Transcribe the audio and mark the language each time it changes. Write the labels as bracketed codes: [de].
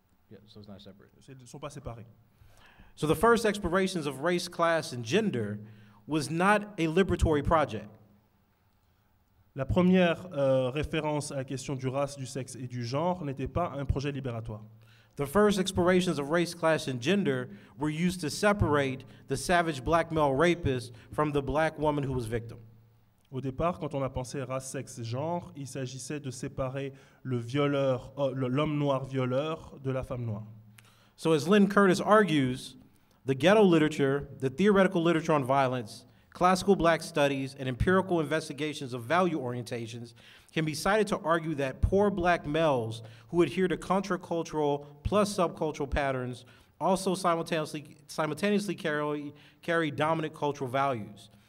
[en] Yeah, so it's not separate. [fr] Ils ne sont pas séparés. [en] So the first explorations of race, class, and gender was not a liberatory project. [fr] La première référence à la question du race, du sexe et du genre n'était pas un projet libératoire. [en] The first explorations of race, class, and gender were used to separate the savage black male rapist from the black woman who was victim. [fr] Au départ, quand on a pensé race, sexe, genre, il s'agissait de séparer l'homme noir violeur de la femme noire. [en] So as Lynn Curtis argues, the ghetto literature, the theoretical literature on violence, classical black studies, and empirical investigations of value orientations can be cited to argue that poor black males who adhere to contracultural plus subcultural patterns also simultaneously carry dominant cultural values.